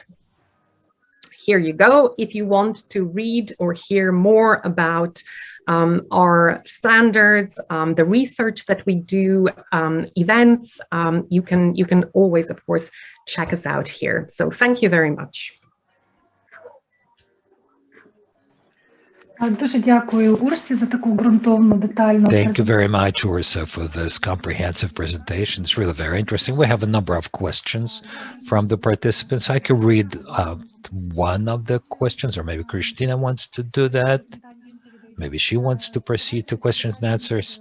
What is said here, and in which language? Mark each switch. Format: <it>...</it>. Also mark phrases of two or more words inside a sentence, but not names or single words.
<en>Here you go. If you want to read or hear more about our standards, the research that we do, events, you can always, of course, check us out here. So thank you very much.</en> <uk>Дуже дякую, Урсі, за таку ґрунтовну, детальну презентацію.</uk> <en>Thank you very much, Ursa, for this comprehensive presentation. It's really very interesting. We have a number of questions from the participants. I could read one of the questions, or maybe Christina wants to do that. Maybe she wants to proceed to questions and answers.</en>